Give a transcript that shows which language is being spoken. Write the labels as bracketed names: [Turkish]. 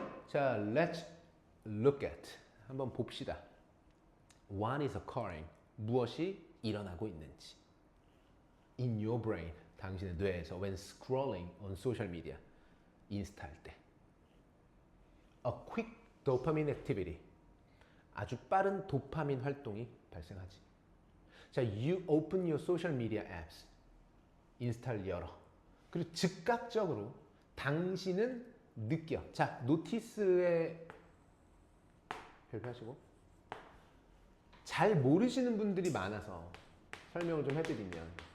[English] 자, let's look at. [Korean] 한번 봅시다. [English] What is occurring? [Korean] 무엇이 일어나고 있는지. [English] In your brain. [Korean] 당신의 뇌에서 [English] when scrolling on social media. [Korean] 인스타 할 때. [English] A quick dopamine activity. [Korean] 아주 빠른 도파민 활동이 발생하지. [English] 자, you open your social media apps. [Korean] 인스타를 열어. 그리고 즉각적으로 당신은 느껴. 자, 노티스에 별표하시고. 잘 모르시는 분들이 많아서 설명을 좀 해드리면